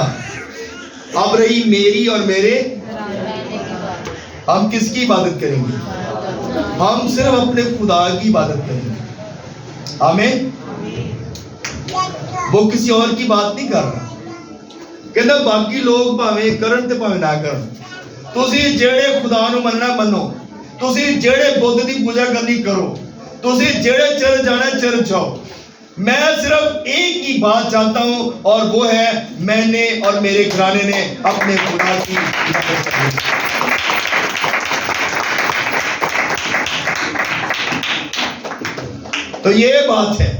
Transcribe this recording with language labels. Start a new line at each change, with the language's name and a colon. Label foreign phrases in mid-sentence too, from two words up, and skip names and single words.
Urdu: اب رہی میری اور میرے، ہم کس کی عبادت کریں گے؟ ہم صرف اپنے خدا کی عبادت کریں گے. آمین. وہ کسی اور کی بات نہیں کر رہا.
Punjabi: کہنا باقی لوگ پاویں کرن تے پاویں نہ کرن، تسی جیڑے خدا نو مننا منو، تسی جیڑے بت دی پوجا کرنی کرو، تسی جیڑے چرچ جانا چرچ جاؤ.
Urdu: میں صرف ایک ہی بات چاہتا ہوں اور وہ ہے میں نے اور میرے گھرانے نے اپنے خدا کی عبادت کرنی. تو یہ بات ہے.